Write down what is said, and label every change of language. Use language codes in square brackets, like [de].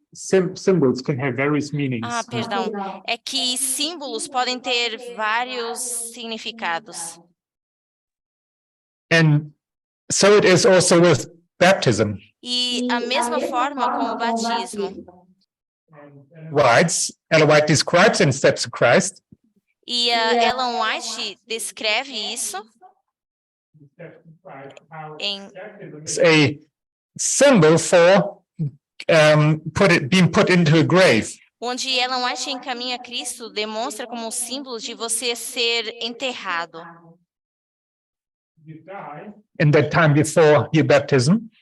[en] symbols can have various meanings. [pt] perdão, é que símbolos podem ter vários significados. [en] And so it is also with baptism. [pt] E a mesma forma com o batismo. [en] Ellen White describes in Steps to Christ. [pt] E a Ellen White descreve isso em [en] It's a symbol for being put into a grave. [pt] onde Ellen White encaminha Cristo, demonstra como um símbolo de você ser enterrado. [en] In that time before your baptism,